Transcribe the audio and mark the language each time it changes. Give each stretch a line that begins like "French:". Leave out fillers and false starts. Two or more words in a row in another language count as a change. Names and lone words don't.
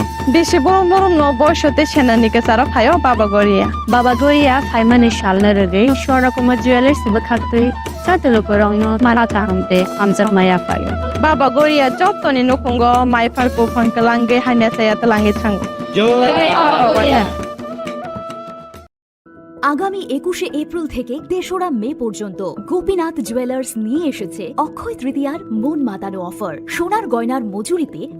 Bodo: बेसे बरम बरम न बयसते सेनानिके सारा फायो बाबा गरिया फाइमानि शालना रगे शोरा कुमा ज्वेलर्स बखाते साते लुकुरगना माराता हमते आमजर माया फायो बाबा गरिया जतनि नखंगो माइफारको फंकलांगे हाइना सायात लांगे थांगो
Bangla: আগামী 21শে এপ্রিল থেকে ৩রা মে পর্যন্ত গোপীনাথ জুয়েলার্স নিয়ে এসেছে অক্ষয় তৃতীয়ার মন মাতানো অফার। সোনার গয়নার মজুরিতে